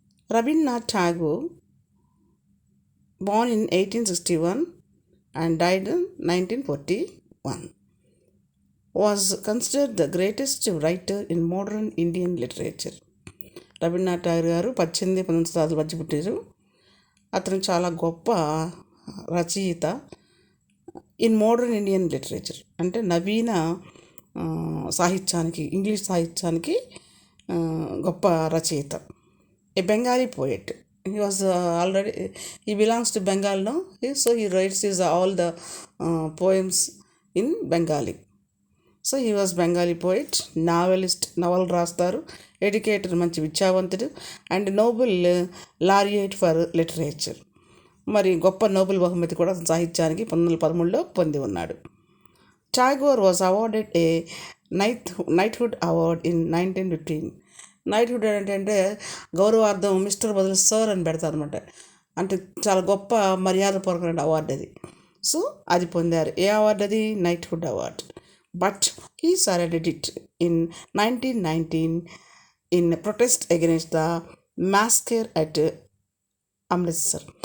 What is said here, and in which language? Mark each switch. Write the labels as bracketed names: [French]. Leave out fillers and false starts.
[English] Rabindranath Tagore, born in 1861 and died in 1941, was considered the greatest writer in modern Indian literature. [Telugu] Rabindranath Tagore గారు 1919 మధ్య పుట్టారు. అతను చాలా గొప్ప రచయిత [English] in modern Indian literature, [Telugu] అంటే నవీన సాహిత్యానికి, ఇంగ్లీష్ సాహిత్యానికి గొప్ప రచయిత. [English] A Bengali poet. He was already, he belongs to Bengal now, so he writes all the poems in Bengali. So he was Bengali poet, novelist, [Telugu] novel రాస్తారు, [English] educator, [Telugu] మంచి విద్యావంతుడు, [English] And Nobel laureate for literature. [Telugu] మరి గొప్ప నోబెల్ బహుమతి కూడా సాహిత్యానికి 1913లో పొంది ఉన్నాడు. [English] Tagore was awarded a knighthood award in 1915. [Telugu] Knighthood అంటే గౌరవార్థం మిస్టర్ బదులు సర్ అని పెడతారు అనమాట. అంటే చాలా గొప్ప మర్యాదపూర్వకమైన అవార్డు అది. సో అది పొందారు. ఏ అవార్డు అది? Knighthood award. [English] But he surrendered it in 1919 in protest against the massacre at Amritsar.